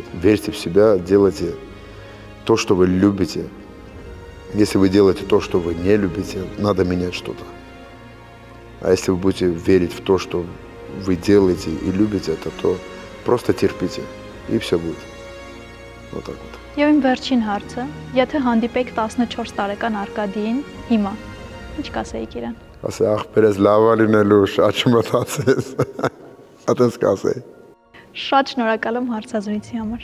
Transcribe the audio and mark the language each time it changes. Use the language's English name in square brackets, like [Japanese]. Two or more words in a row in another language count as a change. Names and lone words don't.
[Russian] Верьте в себя, делайте то, что вы любите. Если вы делаете то, что вы не любите, надо менять что-то. А если вы будете верить в то, что вы делаете и любите это, то просто терпите, и все будет. Вот так вот. [Armenian] Եվ իմ վերջին հարցը, եթե հանդիպեք 14 տարեկան Արկադիին հիմա, ինչ կասեիք իրան։ Ասե աղբերես լավ լինելու, շատ չմտածես։ Այդպես կասեի։ Շատ շնորհակալ եմ հարցազրույցի համար։